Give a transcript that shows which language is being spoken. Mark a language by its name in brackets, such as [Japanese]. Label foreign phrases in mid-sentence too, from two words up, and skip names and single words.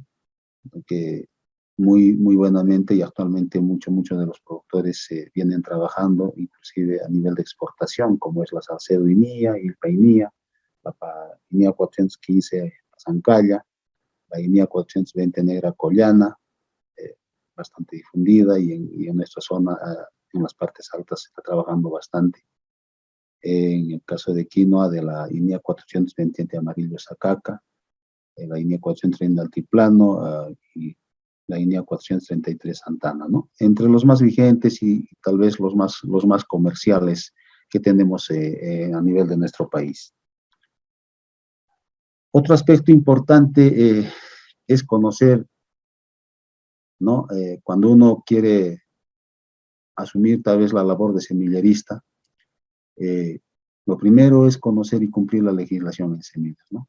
[Spanish] Que muy buenamente y actualmente muchos de los productores vienen trabajando, inclusive a nivel de exportación, como es la Salcedo Inia, Ilpa Inia, la Inia 415 Zancalla, la Inia 420 Negra Collana, bastante difundida y en nuestra zona, en las partes altas, se está trabajando bastante. En el caso de quinoa, de la Inia 420 Amarillo Sacaca, la Inia 430 Altiplano y la Inia 433 Santana, ¿no? Entre los más vigentes y tal vez los más comerciales que tenemos a nivel de nuestro país. Otro aspecto importante es conocer, ¿no? Cuando uno quiere asumir tal vez la labor de semillerista, lo primero es conocer y cumplir la legislación en semillas, ¿no?